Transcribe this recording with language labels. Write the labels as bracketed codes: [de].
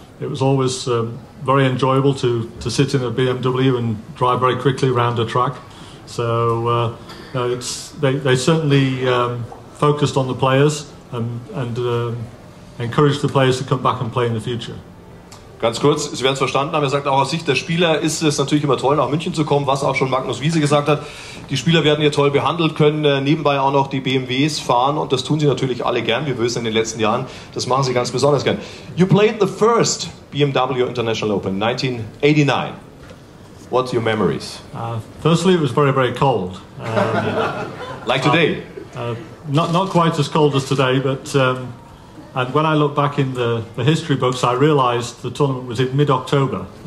[en] It was always very enjoyable to sit in a BMW and drive very quickly around a track. So they certainly focused on the players and encouraged the players to come back and play in the future. [de] Ganz kurz, Sie werden es verstanden haben, er sagt auch aus Sicht der Spieler ist es natürlich immer toll, nach München zu kommen, was auch schon Magnus Wiese gesagt hat. Die Spieler werden hier toll behandelt, können nebenbei auch noch die BMWs fahren und das tun sie natürlich alle gern, wir wissen in den letzten Jahren, das machen sie ganz besonders gern. [en] You played the first BMW International Open, 1989. What's your memories? Firstly, it was very, very cold. Like today? Not quite as cold as today, but and when I look back in the history books, I realised the tournament was in mid-October.